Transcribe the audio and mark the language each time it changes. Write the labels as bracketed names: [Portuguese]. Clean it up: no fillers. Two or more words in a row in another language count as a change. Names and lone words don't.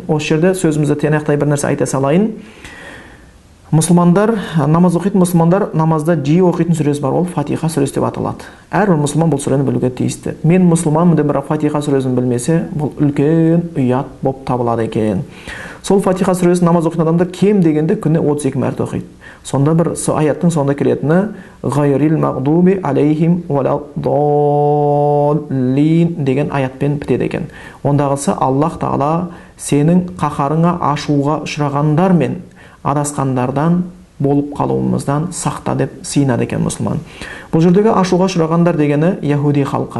[Kazakh] Осы жерде сөзімізді тиянақты бір нәрсе айта салайын. Мұсылмандар, намаз оқитын мұсылмандар намазда жиі оқитын сүресі бар, ол Фатиха сүресі деп аталады. Әрбір мұсылман бұл сүрені білуге тиісті. Мен мұсылманмын деп бірақ Фатиха сүресін білмесе, бұл үлкен ұят болып табылады екен. Сол Фатиха сүресін намаз оқитын адамдар кем дегенде күніне 32 мәрте оқиды. Сонда бір аяттың соңында келетіні [Arabic] «غير المغضوب عليهم ولا الضالين» [Kazakh] деген аятпен бітеді екен. Ондағысы Аллах Тағала сенің қаһарыңа ашуға ұшырағандар мен адасқандардан болып қалуымыздан сақта деп сыйынады екен мұсылман. Бұл жердегі ашуға ұшырағандар дегені яһуди халқы.